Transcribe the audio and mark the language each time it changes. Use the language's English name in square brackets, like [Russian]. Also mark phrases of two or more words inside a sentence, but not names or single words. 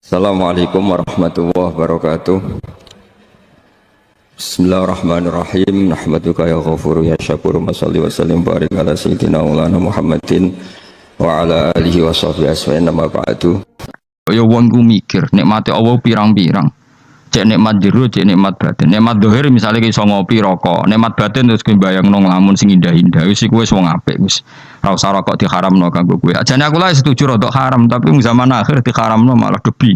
[Arabic] السلام عليكم ورحمة الله وبركاته. بسم الله الرحمن الرحيم. نحمدك يا غفور يا شكور. نصلي وسلم بارك على سيدنا مولانا محمد وعلى آله وصحبه أجمعين أما بعد. [Javanese] Ya wong ku mikir nikmate Allah pirang-pirang. Cek nikmat jero, cek nikmat batin. Nikmat dohir misalnya ki iso ngopi rokok. Nikmat batin terus kowe bayangno nglamun sing indah-indah. Wis iku wis wong apik wis. Ora usah rokok diharamno kanggo kowe. Ajane aku lah setuju rokok haram, tapi zaman akhir diharamno malah debi.